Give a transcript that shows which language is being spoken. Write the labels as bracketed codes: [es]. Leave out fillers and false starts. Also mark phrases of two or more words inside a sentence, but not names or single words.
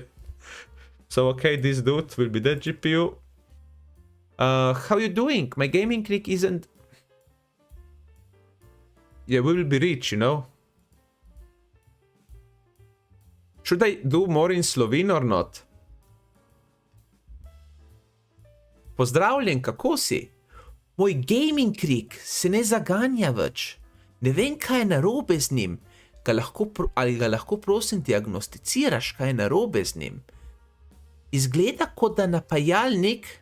[en] So okay, this dude will be the GPU. How you doing? My gaming click isn't... Yeah, we will be rich, you know. Should I do more in Slovene or not? [sl] Pozdravljen, kako si? Moj gaming krik se ne zaganja več. Ne vem, kaj je narobe z njim. Ali ga lahko prosim diagnosticiraš, kaj je narobe z njim? Izgleda, kot da napajalnik...